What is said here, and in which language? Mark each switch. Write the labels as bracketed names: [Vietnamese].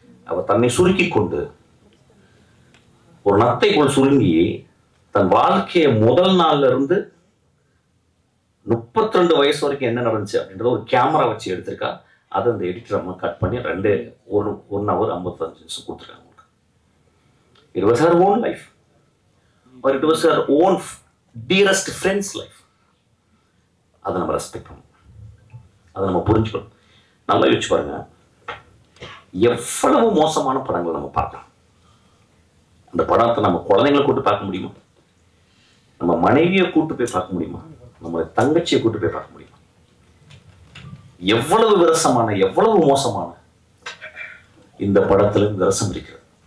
[Tamil] அவ தன்னை சுருக்கி கொண்டு ஒரு நத்தை போல் சுருங்கி தன் வாழ்க்கையை முதல் நாள்ல இருந்து 32 வயசு வரைக்கும் என்ன நடந்துச்சு அப்படின்றத ஒரு கேமரா வச்சு எடுத்திருக்கா. அதை அந்த எடிட்டர் அம்மா கட் பண்ணி 1 hour 55 நிமிஷம் கொடுத்துருக்காங்க. [English] It was her own life, or it was her own dearest friend's life. [Tamil] அதை நம்ம ரெஸ்பெக்ட் பண்ணணும், அதை நம்ம புரிஞ்சுக்கணும். நல்லா யோசிச்சு பாருங்க, எவ்வளவு மோசமான படங்களை நம்ம பார்க்கலாம். அந்த படத்தை நம்ம குழந்தைங்களை கூட்டு பார்க்க முடியுமா? நம்ம மனைவியை கூட்டு போய் பார்க்க முடியுமா? நம்ம தங்கச்சியை கூட்டு போய் பார்க்க முடியுமா? எவ்வளவு விரசமான, எவ்வளவு மோசமான இந்த படத்துல விரசம் இருக்கிறது.